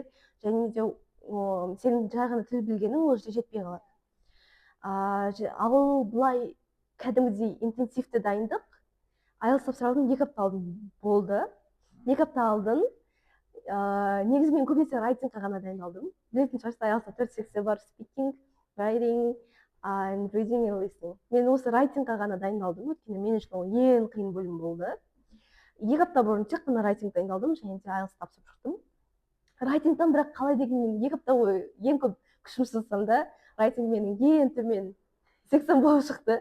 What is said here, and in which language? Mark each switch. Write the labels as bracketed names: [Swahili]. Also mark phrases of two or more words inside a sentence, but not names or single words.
[Kazakh] Және де сенің жай ғана тіл білгенің ол жерде жетпей қалады. Ал былай кәдімгідей интенсивті дайындық IELTS тапсырудың 2 апта алдын болды. 2 апта алдын негізі мен көбінесе райтингқа ғана дайындалдым. Білетін шығарсыздар, IELTS-та 4 секция бар: [English] speaking, writing, and reading and listening. [Kazakh] Мен осы райтингқа ғана дайындалдым, өйткені мен үшін ол ең қиын бөлім болды. 2 апта бұрын тек қана райтинг дайындалдым, және де IELTS тапсырып шықтым. Райтингтан бірақ қалай дегенмен 2 апта бойы ең көп күш жұмсасам да, райтинг менің ең төмен секциям болып шықты.